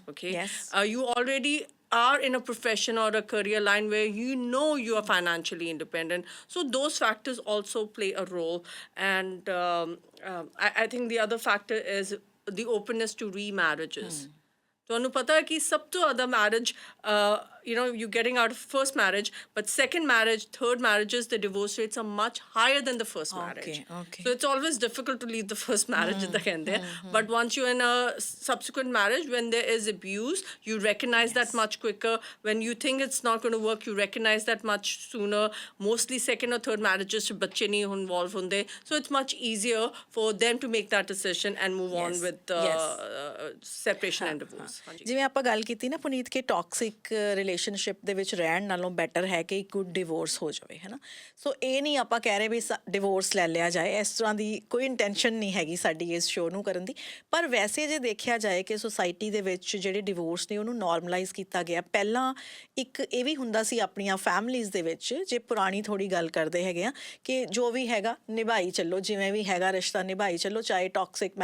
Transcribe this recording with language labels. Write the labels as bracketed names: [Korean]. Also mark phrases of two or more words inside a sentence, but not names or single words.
[English] Okay. Yes. You already are in a profession or a career line where you are financially independent. So those factors also play a role. And I think the other factor is the openness to remarriages. [Punjabi] ਤੁਹਾਨੂੰ ਪਤਾ ਹੈ ਕਿ ਸਭ ਤੋਂ ਜ਼ਿਆਦਾ ਮੈਰਿਜ [English] you're getting out of first marriage, but second marriage, third marriages, the divorce rates are much higher than the first marriage. Okay. So it's always difficult to leave the first marriage in the end there. But once you're in a subsequent marriage, when there is abuse, you recognize that much quicker. When you think it's not going to work, you recognize that much sooner. Mostly second or third marriages, [Hindi] बच्चे नहीं involved होंगे. [English] So it's much easier for them to make that decision and move on with separation and divorce. [Punjabi] ਹਾਂਜੀ. ਜਿਵੇਂ ਆਪਾਂ ਗੱਲ ਕੀਤੀ ਨਾ ਪੁਨੀਤ ਕਿ [English] toxic relationship [Punjabi] ਦੇ ਵਿੱਚ ਰਹਿਣ ਨਾਲੋਂ ਬੈਟਰ ਹੈ ਕਿ ਇੱਕ [English] good divorce [Punjabi] ਹੋ ਜਾਵੇ ਹੈ ਨਾ ਸੋ ਇਹ ਨਹੀਂ ਆਪਾਂ ਕਹਿ ਰਹੇ ਵੀ ਡਿਵੋਰਸ ਲੈ ਲਿਆ ਜਾਏ ਇਸ ਤਰ੍ਹਾਂ ਦੀ ਕੋਈ ਇੰਟੈਂਸ਼ਨ ਨਹੀਂ ਹੈਗੀ ਸਾਡੀ ਇਸ ਸ਼ੋਅ ਨੂੰ ਕਰਨ ਦੀ ਪਰ ਵੈਸੇ ਜੇ ਦੇਖਿਆ ਜਾਏ ਕਿ ਸੁਸਾਇਟੀ ਦੇ ਵਿੱਚ ਜਿਹੜੇ ਡਿਵੋਰਸ ਨੇ ਉਹਨੂੰ ਨਾਰਮਲਾਈਜ਼ ਕੀਤਾ ਗਿਆ ਪਹਿਲਾਂ ਇੱਕ ਇਹ ਵੀ ਹੁੰਦਾ ਸੀ ਆਪਣੀਆਂ ਫੈਮਲੀਜ਼ ਦੇ ਵਿੱਚ ਜੇ ਪੁਰਾਣੀ ਥੋੜੀ ਗੱਲ ਕਰਦੇ ਹੈਗੇ ਆ ਕਿ ਜੋ ਵੀ ਹੈਗਾ ਨਿਭਾਈ ਚੱਲੋ ਜਿਵੇਂ ਵੀ ਹੈਗਾ ਰਿਸ਼ਤਾ ਨਿਭਾਈ ਚੱਲੋ ਚਾਹੇ ਟੌਕਸਿਕ